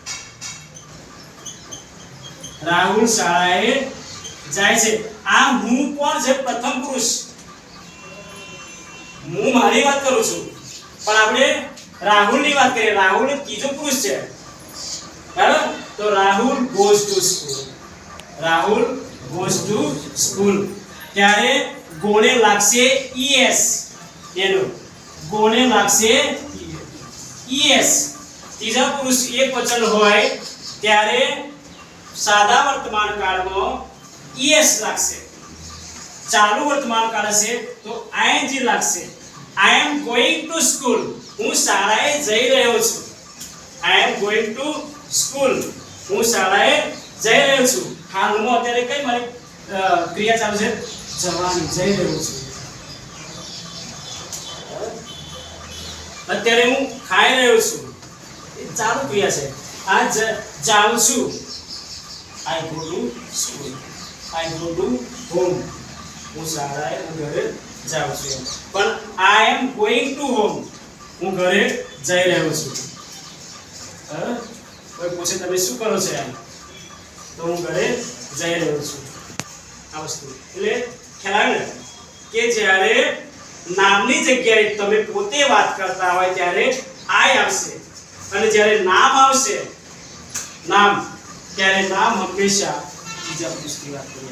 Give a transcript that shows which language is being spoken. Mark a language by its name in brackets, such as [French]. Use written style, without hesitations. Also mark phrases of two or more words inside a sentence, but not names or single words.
[Gujarati] રાહુલ શાળાએ જાય છે. આ હું કોણ છે? પ્રથમ પુરુષ. હું મારી વાત કરું છું, પણ આપણે રાહુલની વાત કરીએ. રાહુલ ત્રીજો પુરુષ છે. બરાબર? તો રાહુલ [English] goes to school. રાહુલ goes to school. [Gujarati] ત્યારે ગોને લાગશે es. એનો ગોને લાગશે es. ત્રીજા પુરુષ એક વચન હોય ત્યારે સાદા વર્તમાન કાળમાં es લાગશે. ચાલુ વર્તમાન કાળ હશે તો ing લાગશે. [English] I am going to school. [Gujarati] હું શાળાએ જઈ રહ્યો છું. [English] I am going to school. [Gujarati] હું શાળાએ જઈ રહ્યો છું. હાલમાં અત્યારે કઈ મારી ક્રિયા ચાલુ છે? જવાની. જઈ રહ્યો છું. અત્યારે હું ખાઈ રહ્યો છું. એ ચાલુ ક્રિયા છે. આ જાઉં છું. [English] I go to school. I go to home. [Gujarati] હું શાળાએ, હું ઘરે જાઉં છું. પણ [English] I am going to home. [Gujarati] હું ઘરે જઈ રહ્યો છું. કોઈ પૂછે તમે શું કરો છો એમ, તો હું ઘરે જઈ રહ્યો છું. આ વસ્તુ એટલે ખ્યાલ આવે ને કે જ્યારે નામની જગ્યાએ તમે પોતે વાત કરતા હોય ત્યારે I આવશે, અને જ્યારે નામ આવશે, નામ, ત્યારે નામ હંમેશા બીજા પુરુષની વાત કરીએ.